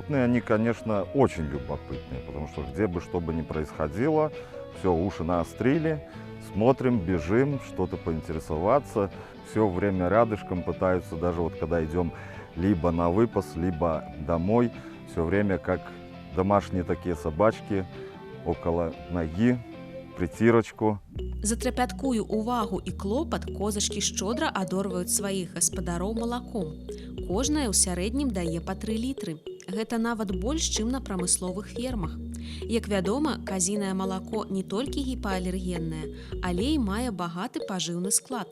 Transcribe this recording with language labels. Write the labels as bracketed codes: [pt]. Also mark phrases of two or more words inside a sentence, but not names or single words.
[ru] И они, конечно, очень любопытные, потому что где бы что бы ни происходило, все, уши наострили, смотрим, бежим, что-то поинтересоваться. Все время рядышком пытаются, даже вот когда идем либо на выпас, либо домой, все время как домашние такие собачки около ноги, притирочку. [be] За трапяткую увагу і клопат козачкі шчодра адорваюць сваіх гаспадароў малаком. Кожная ў сярэднім дае па 3 літры. Гэта нават больш, чым на прамысловых фермах. Як вядома, казінае малако не толькі гіпаалергеннае, але і мае багаты пажыўны склад.